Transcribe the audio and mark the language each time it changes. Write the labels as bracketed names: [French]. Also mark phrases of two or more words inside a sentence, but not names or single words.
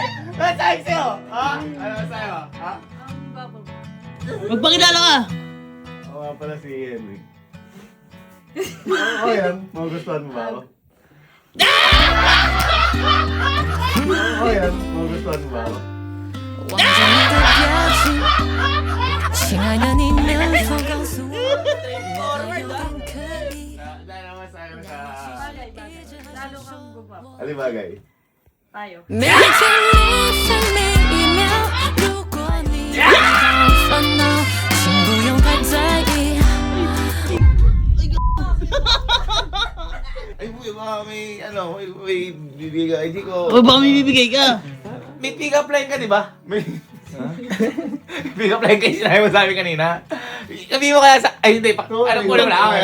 [Filipino] Ano sa'yo sa'yo? Ha? Ano sa'yo? Ha? Ang babo. Magpakilala ka! Ako nga pala si Henry. Oo yan, magugustuhan mo ba ako? Oo yan, magugustuhan mo ba ako? [Chinese] 望着你的表情，亲爱的，你能否告诉我？我怕有点刻意， [Filipino] Dahil naman sa'yo sa... Bagay, bagay. Lalo kang guwapo. Ano yung bagay? Tayo. [Chinese] 每天每分每一秒，如果你感到烦恼，请不用太在意。 [Filipino] Ay, buhay baka may, ano, may bibigay. Hindi ko... O baka may bibigay ka? May [English] pick-up line [Filipino] ka, di ba? May... [English] pick-up line [Filipino] kayo sinabi mo sa amin kanina. Sabi mo kaya sa... Ay, hindi. Alam ko lang na.